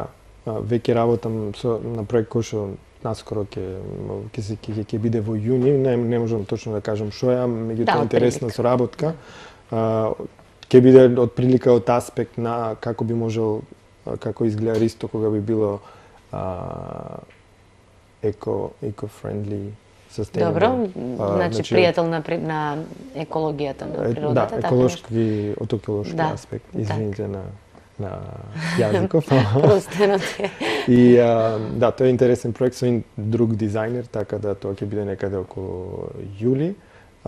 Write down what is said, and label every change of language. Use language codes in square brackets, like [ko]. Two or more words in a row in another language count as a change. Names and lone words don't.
[mk] Веќе работам на проект кој што наскоро ќе биде во јуни. Не можам точно да кажам што е, меѓутоа интересна соработка. Ќе биде од прилика од аспект на како би можел, како изгледа Ристо кога би било [en] eco-friendly, sustainable. [mk] Добро, значи пријател на екологијата, на природата. Да, еколошки, од еколошки аспект. Извините на јазиков. Простено ти. И да, тоа е интересен проект со друг дизајнер, така да тоа ќе биде некаде околу јули.